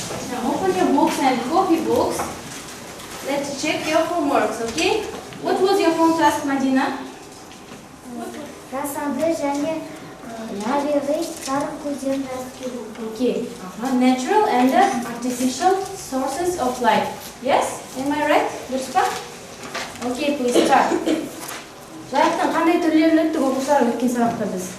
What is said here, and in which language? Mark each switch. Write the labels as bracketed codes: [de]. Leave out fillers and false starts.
[en] Now open your books and copy books. Let's check your homeworks. Okay? What was your home task, Madina? [kk] Rassembler және табиғи жарық көздерін іріктеу. [en] Okay. Natural and artificial sources of light. Yes? Am I right? [kk] Дұрыс па? [en] Okay, please start. [kk] Жарықтың қандай түрлерін өттік оқушылар өткен сабақта біз?